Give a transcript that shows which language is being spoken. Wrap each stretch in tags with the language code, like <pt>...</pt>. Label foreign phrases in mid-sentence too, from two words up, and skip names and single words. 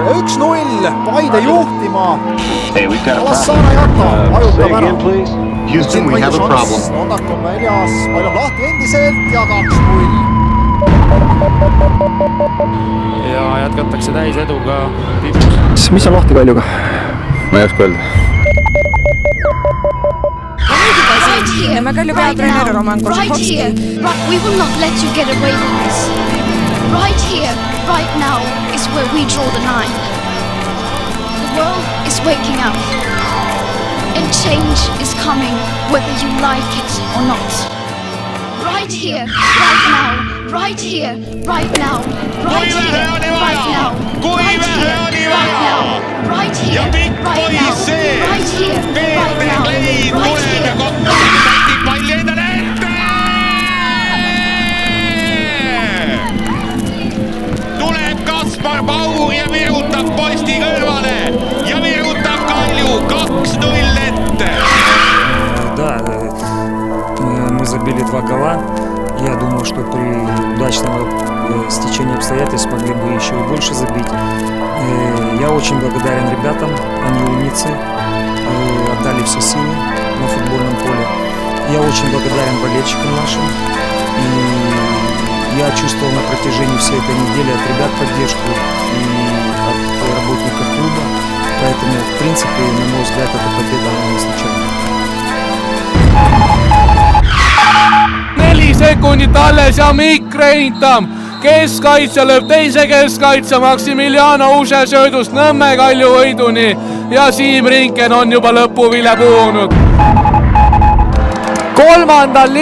<et>1-0, Paide juhtima.</et> <en>Hey, we've got a</en> <et>Alassana Jata vajutab ära.</et> <en>please. Houston, we have a problem.</en> <et>Nondak on väljas, pall on lahti endiselt ja 2-0. Ja jätkatakse täis eduga tipus. Mis on lahti Kaljuga? Ma ei oska öelda. Nõmme Kalju peatreener Roman Kožehovski.</et> <en>We will not let you get away with this. Right here, right now is where we draw the line. The world is waking up. And change is coming whether you like it or not. Right here, right now, right here, right now, right here, right now, right here, right now, right here, right now, right here, right here, right now, right here.</en> <et>Palli endale ette! Tuleb Kaspar Paur ja virutab posti kõrvale ja virutab Kalju 2-0 ette.</et> <ru>Да, мы забили 2 гола. Я думаю, что при удачном стечении обстоятельств могли бы еще и больше забить. Я очень благодарен ребятам, они умницы, отдали все силы на футбольном поле. Я очень благодарен болельщикам нашим. И я чувствовал на протяжении всей этой недели от ребят поддержку и от работников клуба. Поэтому, в принципе, на мой взгляд, эта победа не случайна.</ru> <et>4 sekundit alles ja Mikk Reintam. Keskkaitse lööb teise keskkaitse Maximiliano Uđe söödust Nõmme Kalju võiduni ja Siim Rinken on juba lõpuvile puhunud. 3.</et>